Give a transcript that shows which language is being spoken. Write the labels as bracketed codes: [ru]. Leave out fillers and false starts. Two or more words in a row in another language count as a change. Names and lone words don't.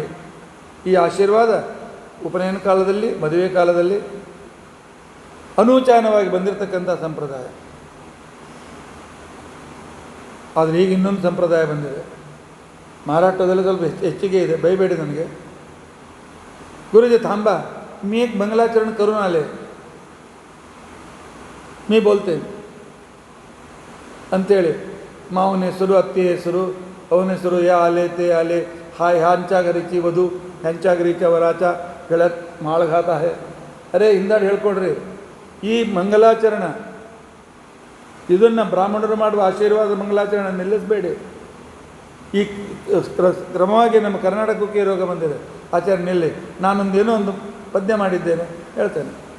[kn] ಈ ಆಶೀರ್ವಾದ ಉಪನಯನ ಕಾಲದಲ್ಲಿ, ಮದುವೆ ಕಾಲದಲ್ಲಿ ಅನೂಚಾನವಾಗಿ ಬಂದಿರತಕ್ಕಂಥ ಸಂಪ್ರದಾಯ. ಆದರೆ ಈಗ ಇನ್ನೊಂದು ಸಂಪ್ರದಾಯ ಬಂದಿದೆ. ಮಹಾರಾಷ್ಟ್ರದಲ್ಲಿ ಸ್ವಲ್ಪ ಹೆಚ್ಚಿಗೆ ಇದೆ, ಬೈಬೇಡಿ ನನಗೆ. ಗುರುಜಿ [mr] थांबा, मी एक मंगलाचरण करून आले, मी बोलते [kn] ಅಂತೇಳಿ ಮಾವನ ಹೆಸರು, ಅತ್ತಿ ಹೆಸರು, ಅವನ ಹೆಸರು, [mr] या आले ते आले, हा ह्यांच्या घरीची वधू ह्यांच्या घरीच्या वराचा गळ्यात माळ घात आहे. [kn] ಅರೆ ಹಿಂದಾಡಿ ಹೇಳ್ಕೊಡ್ರಿ. ಈ ಮಂಗಲಾಚರಣ ಇದನ್ನು ಬ್ರಾಹ್ಮಣರು ಮಾಡುವ ಆಶೀರ್ವಾದ ಮಂಗಲಾಚರಣ ನಿಲ್ಲಿಸಬೇಡಿ. ಈ ಕ್ರಮವಾಗಿ ನಮ್ಮ ಕರ್ನಾಟಕಕ್ಕೆ ರೋಗ ಬಂದಿದೆ. ಆಚಾರ್ಯ ನಿಲ್ಲಿ, ನಾನೊಂದೇನೋ ಒಂದು ಪದ್ಯ ಮಾಡಿದ್ದೇನೆ ಹೇಳ್ತೇನೆ.